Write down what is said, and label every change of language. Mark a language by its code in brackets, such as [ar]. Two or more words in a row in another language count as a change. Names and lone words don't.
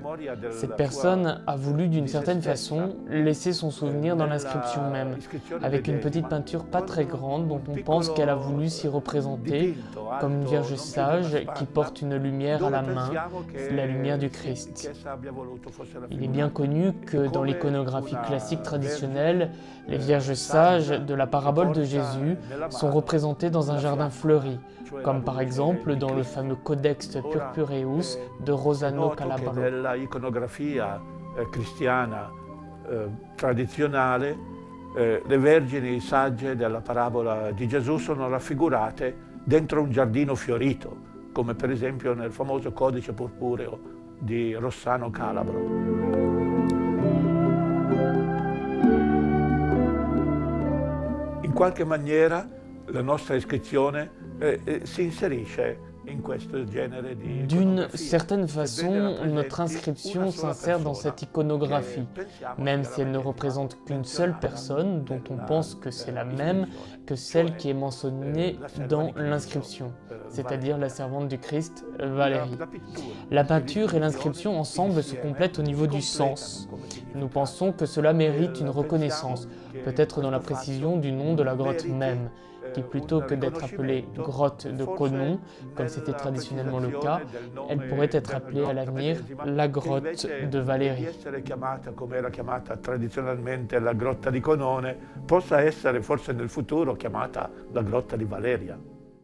[fr] Cette personne a voulu d'une certaine façon laisser son souvenir dans l'inscription même, avec une petite peinture pas très grande dont on pense qu'elle a voulu s'y représenter comme une Vierge sage qui porte une lumière à la main, la lumière du Christ. Il est bien connu que dans l'iconographie classique traditionnelle, les Vierges sages de la parabole de Jésus sont représentées dans un jardin fleuri, comme par exemple dans le fameux Codex Purpureus de Rossano Calabro. [it] Nell'iconografia cristiana tradizionale, le vergini sagge della parabola di Gesù sono raffigurate dentro un giardino fiorito, come per esempio nel famoso Codice Purpureo di Rossano Calabro. In qualche maniera la nostra iscrizione si inserisce in questo genere di... [fr] D'une certaine façon, notre inscription s'insère dans cette iconographie, même si elle ne représente qu'une seule personne, dont on pense que c'est la même que celle qui est mentionnée dans l'inscription, c'est-à-dire la servante du Christ, Valérie. La peinture et l'inscription ensemble se complètent au niveau du sens. Nous pensons que cela mérite une reconnaissance, peut-être dans la précision du nom de la grotte même, qui plutôt que d'être appelée grotte de Conon, comme c'était traditionnellement le cas, elle pourrait être appelée à l'avenir la grotte de Valérie. [it] Come era chiamata tradizionalmente la grotta di Conone, possa essere forse nel futuro chiamata la grotta di Valeria.